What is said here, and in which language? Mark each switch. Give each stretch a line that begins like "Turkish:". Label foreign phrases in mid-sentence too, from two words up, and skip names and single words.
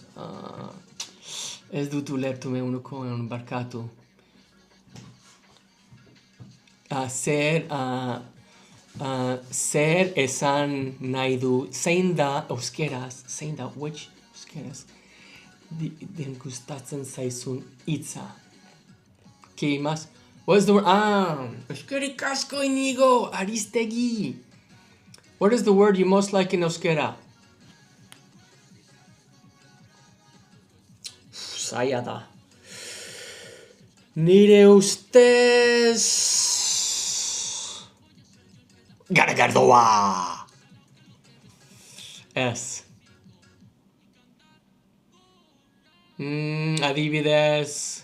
Basque: Ez dut ulertu meunuko barkatu. Zer esan nahi du, zein da euskeraz, which euskeraz, den gustatzen zaizun hitza.
Spanish: ¿Qué más?
English: What is the word?
Basque: Eskerrik asko Inigo, Aristegi.
English: What is the word you most like in euskera?
Basque: Zaila da. Nire ustez... Garagardoa! Ez. Adibidez...